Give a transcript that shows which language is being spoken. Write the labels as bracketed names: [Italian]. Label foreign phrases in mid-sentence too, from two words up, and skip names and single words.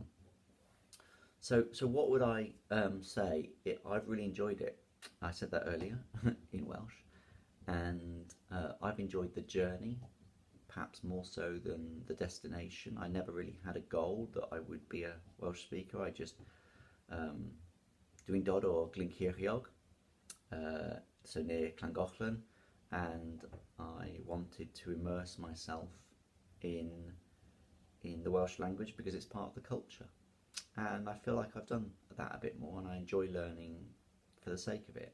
[English] So what would I say? I've really enjoyed it. I said that earlier in Welsh, and I've enjoyed the journey, perhaps more so than the destination. I never really had a goal that I would be a Welsh speaker. I just [Welsh] dwi'n dod o Glyncyrchiog, [English] so near Llangollen, and I wanted to immerse myself in the Welsh language because it's part of the culture, and I feel like I've done that a bit more, and I enjoy learning for the sake of it.